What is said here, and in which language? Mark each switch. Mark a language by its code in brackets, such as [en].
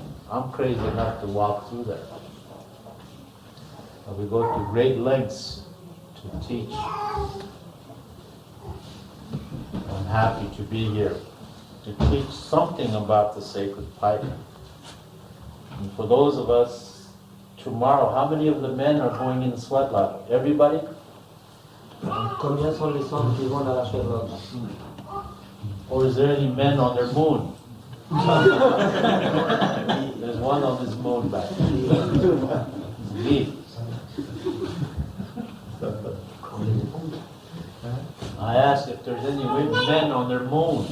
[en] I'm crazy enough to walk through there. And we go to great lengths to teach. I'm happy to be here to teach something about the sacred pipe. And for those of us tomorrow, how many of the men are going in the sweat lodge? Everybody? [fr] Combien sont les hommes qui vont dans la chevroche? [en] Or is there any men on their moon? There's one on his moon back there. Me. I asked if there's any men on their moon.